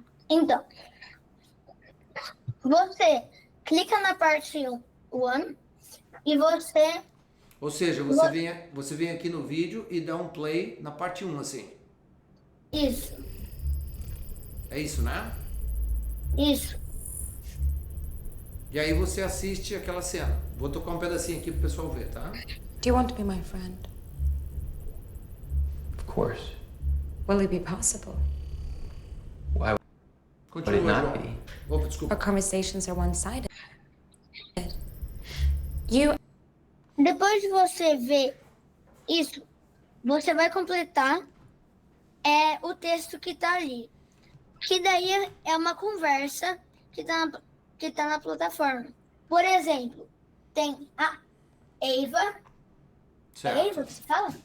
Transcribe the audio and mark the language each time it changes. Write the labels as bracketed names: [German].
[Portuguese] Então, você clica na parte 1 e você... Ou seja, você vem aqui no vídeo e dá um play na parte 1, assim. Isso, É isso, né? isso. E aí você assiste aquela cena. Vou tocar um pedacinho aqui pro pessoal ver, tá? [English] Do you want to be my friend? Of course. Will it be possible? Why would it [Portuguese] Continua, [English] not [Portuguese] João. [English] be? [Portuguese] Opa, desculpa. [English] Our conversations are one-sided. You [Portuguese] Depois de você ver isso, você vai completar o texto que tá ali. Que daí é uma conversa que tá na plataforma. Por exemplo, tem a Eva. É Eva que se fala?